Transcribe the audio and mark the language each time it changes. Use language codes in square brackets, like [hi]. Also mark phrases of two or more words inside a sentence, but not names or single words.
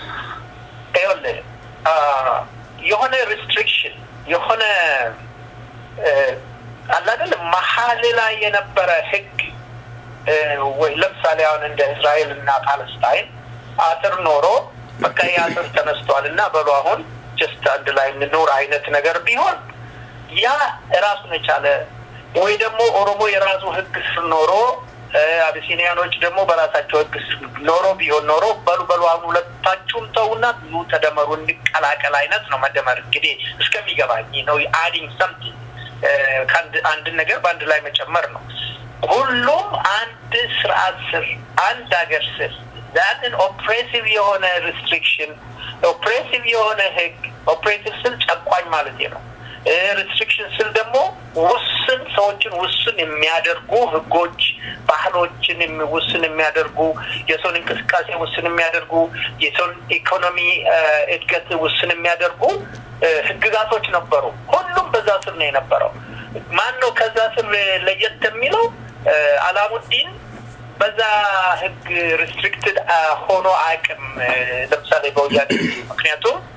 [am] የሆነ ሪስትሪክሽን የሆነ አላደለ መሐል ላይ የነበረ ህግ ወይ ለምሳሌ አሁን እንደ እስራኤልና ፓለስታይን አጥር ኖሮ በቃ ያጥር ተነስቷልና በሉ አሁን just አንድ ላይ እንኖር አይነት ነገር ቢሆን ያ ራሱን የቻለ ወይ ደግሞ ኦሮሞ የራሱ ህግ ኖሮ አቢሲኒያኖች ደግሞ በራሳቸው ህግ ኖሮ ቢሆን ኖሮ በሉ አሁን ሁለታችሁም ተውና ኑ ተደመሩ እንቀላቀል አይነት ነው መደመር እንግዲህ እስከሚገባኝ ነው [en] adding something [am] አንድ ነገር በአንድ ላይ መጨመር ነው ሁሉም አንድ ስርዓት ስር አንድ ሀገር ስር [en] that an oppressive [am] የሆነ restriction oppressive የሆነ ህግ oppressive ስል ጨቋኝ ማለት ነው restriction ስል ደግሞ ውስን ሰዎችን ውስን የሚያደርጉ ህጎች ባህሎችን ውስን የሚያደርጉ የሰውን እንቅስቃሴ ውስን የሚያደርጉ የሰውን ኢኮኖሚ እድገት ውስን የሚያደርጉ ህግጋቶች ነበሩ ሁሉም በዛ ስር ነው የነበረው ማን ነው ከዛ ስር ለየት የሚለው አላሙዲን በዛ ህግ restricted ሆኖ አቅም ለምሳሌ በወያኔ ምክንያቱም